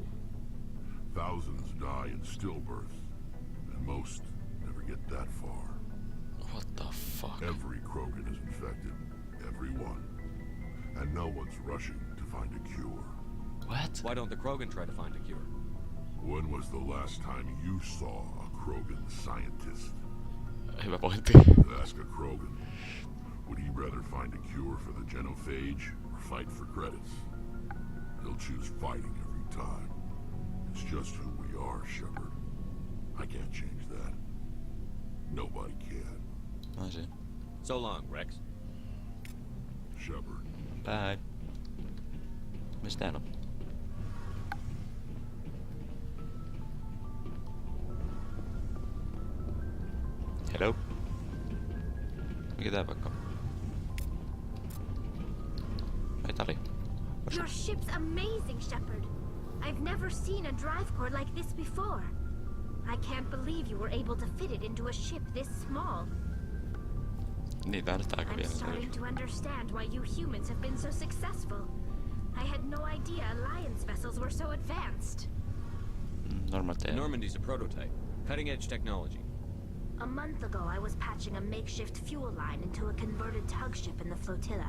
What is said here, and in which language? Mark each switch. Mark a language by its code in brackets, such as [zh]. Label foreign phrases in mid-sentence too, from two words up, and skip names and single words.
[en] Thousands die in stillbirth, and most never get that far. What the fuck? Every Krogan is infected. Every one. And no one's rushing to find a cure. What? Why don't the Krogan try to find a cure? When was the last time you saw a Krogan scientist? [fi] Hyvä pointti. [en] Ask a Krogan. Would he rather find a cure for the genophage or fight for credits? He'll choose fighting every time. It's just who we are, Shepard. I can't change that. Nobody can. I see. So long, Rex. Shepard. Bye. [fi] Mistä hän on? Hello? Mikä tää vaikka? Ai tää oli. Koska [en] Your ship's amazing, Shepard. I've never seen a drive core like this before. I can't believe you were able to fit it into a ship this small. [fi] niin väännetään aika [en] I'm [fi] vielä. [en] starting to understand why you humans have been so successful. I had no idea Alliance vessels were so advanced. Normal teema. Normandy's a prototype. Cutting-edge technology. A month ago, I was patching a makeshift fuel line into a converted tug ship in the flotilla.